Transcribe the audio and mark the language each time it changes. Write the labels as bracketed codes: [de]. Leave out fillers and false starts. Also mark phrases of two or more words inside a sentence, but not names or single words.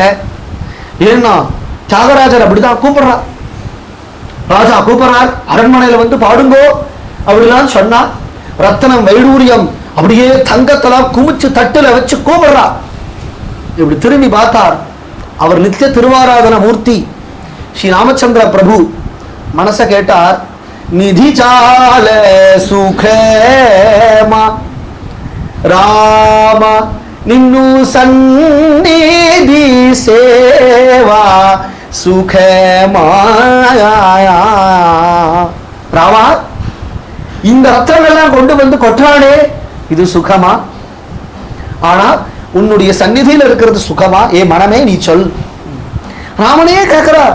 [ta] ஏன்னா தியாகராஜர் அப்படிதான் கூப்பிடுறா, ராஜா கூப்பிடுறார், அரண்மனையில வந்து பாடுங்கோ அப்படிலாம் சொன்னா, ரத்தனம் வைடூரியம் அப்படியே தங்கத்தெல்லாம் குமிச்சு தட்டுல வச்சு கூப்பிடுறா. இப்படி திரும்பி பார்த்தார், அவர் நித்திய திருவாராதன மூர்த்தி ஸ்ரீ ராமச்சந்திர பிரபு. மனச கேட்டார், [te] నిధి చాల సుఖమా రామ నిన్ను సన్నిధి సేవా సుఖమా. [ta] ராமா, இந்த ரத்தனெல்லாம் கொண்டு வந்து கொட்டானே, இது சுகமா? ஆனா உன்னுடைய சந்நிதியில் இருக்கிறது சுகமா? ஏ மனமே நீ சொல். ராமனே கேட்கிறார்.